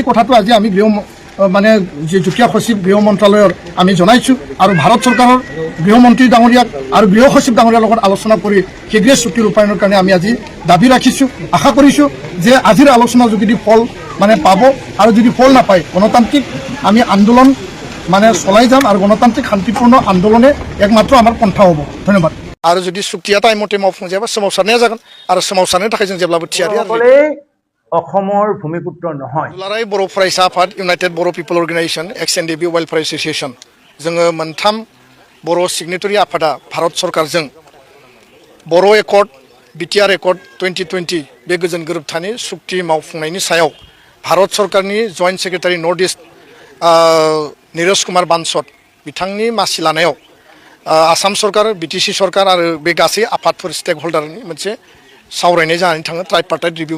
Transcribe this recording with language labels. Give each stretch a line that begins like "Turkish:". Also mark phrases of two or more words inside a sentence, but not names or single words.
Assamese: কথাটো আজি আমি মানে যি যুটীয়া সচিব গৃহ মন্ত্ৰালয়ৰ আমি জনাইছোঁ আৰু ভাৰত চৰকাৰৰ গৃহমন্ত্ৰী ডাঙৰীয়াক আৰু গৃহ সচিব ডাঙৰীয়াৰ লগত আলোচনা কৰি শীঘ্ৰে চুক্তি ৰূপায়ণৰ কাৰণে আমি আজি দাবী ৰাখিছোঁ আশা কৰিছোঁ যে আজিৰ আলোচনাৰ যোগেদি ফল মানে পাব আৰু যদি ফল নাপায় গণতান্ত্ৰিক আমি আন্দোলন মানে চলাই যাম আৰু গণতান্ত্ৰিক শান্তিপূৰ্ণ আন্দোলনে একমাত্ৰ আমাৰ পন্থা হ'ব ধন্যবাদ আৰু যদি
Bodo: চুক্তিয়া টাইমতে মাवफुंजायाबा सोमावसारनाया जागोन आरो सोमावसारनो थाखाय जों जेब्लाबो थियारि आरो
Assamese: অসমৰ ভূমিপুত্ৰ নহয়
Bodo: दुलाराय बर' फरायसा आफाद इउनाइटेड बर' पिपल अर्गेनाइजेशन XNDB वेलफेयार एसोसिएशन जोङो मोनथाम बर' सिगनेटरि आफादा भारत सरकारजों बर' एकर्ड BTR एकर्ड 2020 बे गोजोन गोरोबथानि सुक्ति मावफुंनायनि सायाव भारत सरकारनि
English: joint secretary North East
Bodo: नीरज कुमार बांसत बिथांनि मासि लानायाव आसाम सरकार BTC सरकार आरो बे गासै आफादफोर
English: stake holder
Bodo: मोनसे सावरायनाय जानानै थाङो
English: tripartite review